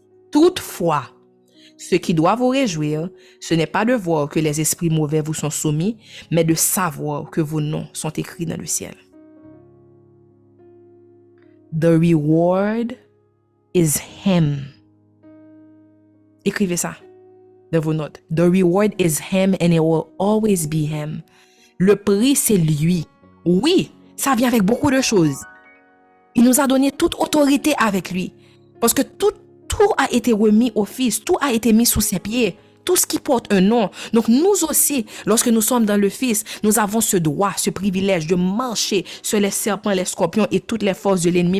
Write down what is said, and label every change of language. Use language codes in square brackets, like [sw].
[fr] Toutefois, ce qui doit vous réjouir, ce n'est pas de voir que les esprits mauvais vous sont soumis, mais de savoir que vos noms sont écrits dans le ciel. [en] The reward is him. [fr] Écrivez ça dans vos notes. [en] The reward is him and it will always be him. [fr] Le prix, c'est lui. Oui, ça vient avec beaucoup de choses. Il nous a donné toute autorité avec lui. Parce que tout a été remis au Fils. Tout a été mis sous ses pieds. Tout ce qui porte un nom. Donc nous aussi, lorsque nous sommes dans le Fils, nous avons ce droit, ce privilège de marcher sur les serpents, les scorpions et toutes les forces de l'ennemi.